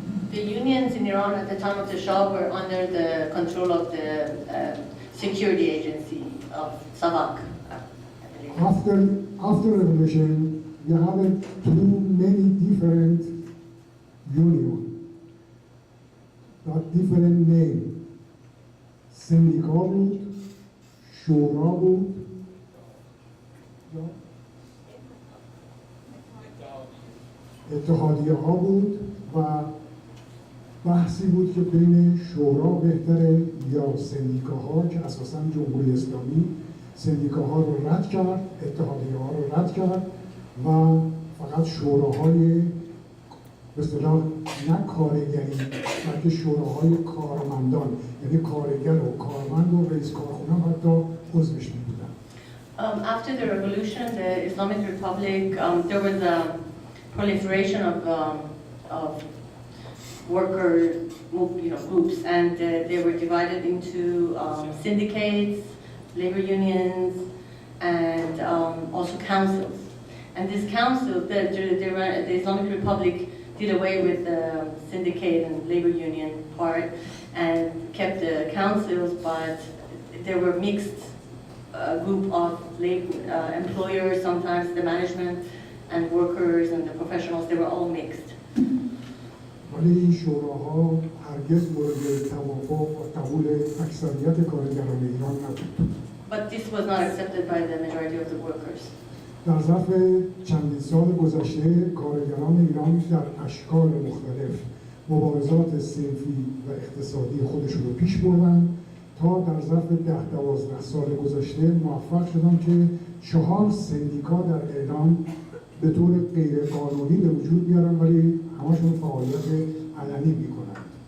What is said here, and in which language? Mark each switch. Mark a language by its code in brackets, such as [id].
[en] The unions in Iran at the time of the Shah were under the control of the security agency of Savak, I believe. After revolution, you have too many different unions, got different name. [fa] سندیکا بود، شورا بود، اتحادیه ها بود و بحثی بود که بین شورا بهتره یا سندیکاها که اساساً جمهوری اسلامی سندیکاها رو رد کرد، اتحادیه ها رو رد کرد و فقط شوراهای به اصطلاح نه کارگری بلکه شوراهای کارمندان یعنی کارگر و کارمند و رئیس کارخونه حتی عضوش می بودن. [en] After the revolution, the Islamic Republic, there was a proliferation of worker groups, and they were divided into syndicates, labor unions, and also councils. And this council, the Islamic Republic did away with the syndicate and labor union part and kept the councils, but there were mixed group of employers, sometimes the management and workers and the professionals, they were all mixed. [fa] ولی این شوراها هرگز مورد توافق و قبول اکثریت کارگران ایران نبود. [en] But this was not accepted by the majority of the workers. [fa] در ظرف چندین سال گذشته کارگران ایران در اشکال مختلف مبارزات صنفی و اقتصادی خودشون رو پیش بردن تا در ظرف 10-12 سال گذشته موفق شدن که 4 سندیکا در ایران به طور غیر قانونی به وجود بیارن ولی همشون فعالیت علنی میکنند.